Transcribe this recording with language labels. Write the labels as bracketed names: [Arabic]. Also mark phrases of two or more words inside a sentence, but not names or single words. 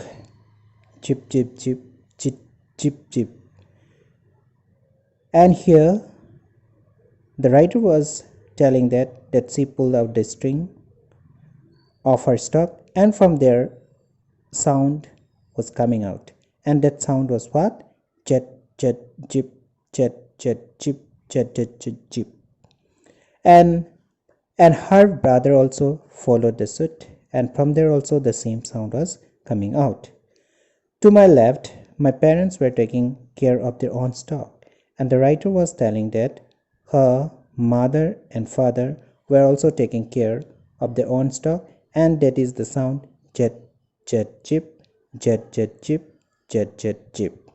[English] Chip, chip, chip, chip, chip, chip. And here the writer was telling that she pulled out the string of her stalk, and from there sound was coming out, and that sound was what? Chet, chet, chip, chet, chet, chip, chet, chet, chet, chip. And her brother also followed the suit, and from there also the same sound was coming out. To my left, my parents were taking care of their own stock, and the writer was telling that her mother and father were also taking care of their own stock, and that is the sound jet, jet, chip, jet, jet, chip, jet, jet, chip.